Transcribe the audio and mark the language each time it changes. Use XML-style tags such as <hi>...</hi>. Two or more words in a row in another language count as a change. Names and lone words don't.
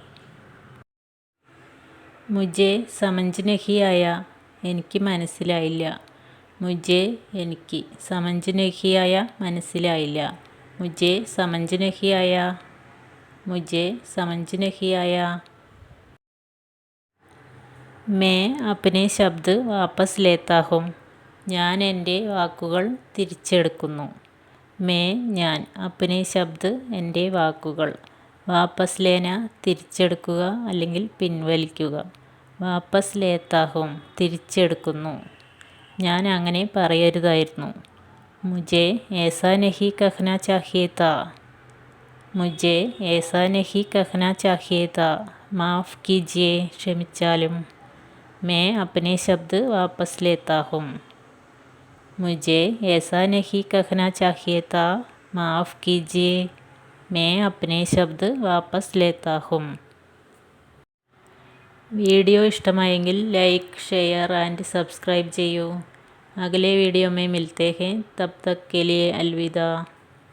<hi>मुझे समझ नहीं आया.</hi> <ml>എനിക്ക് മനസ്സിലായില്ല. മുझे എനിക്ക്.</ml> <hi>समझ नहीं आया മനസ്സിലായില്ല. मुझे समझ नहीं आया. मुझे समझ नहीं आया. मैं अपने शब्द वापस लेता हूँ.</hi> <ml>ഞാൻ എൻ്റെ വാക്കുകൾ തിരിച്ചെടുക്കുന്നു. മേ ഞാൻ.</ml> <hi>अपने शब्द</hi> <ml>എൻ്റെ വാക്കുകൾ.</ml> <hi>वापस लेना</hi> <ml>തിരിച്ചെടുക്കുക അല്ലെങ്കിൽ പിൻവലിക്കുക.</ml> <hi>वापस लेता हूँ തിരിച്ചെടുക്കുന്നു.</hi> <ml>ഞാൻ അങ്ങനെ പറയരുതായിരുന്നു.</ml> <hi>മുझे ऐसा नहीं कहना चाहिए था. मुझे ऐसा नहीं कहना चाहिए था माफ़ कीजिए ക്ഷമിച്ചാലും मैं अपने शब्द वापस लेता हूँ. മുझे ऐसा नहीं कहना चाहिए था माफ़ कीजिए मैं अपने शब्द वापस लेता हूँ.</hi> <ml>വീഡിയോ ഇഷ്ടമായെങ്കിൽ</ml> <en>like share and subscribe</en> <ml>ചെയ്യൂ.</ml> <hi>अगले वीडियो में मिलते हैं तब तक के लिए अलविदा.</hi>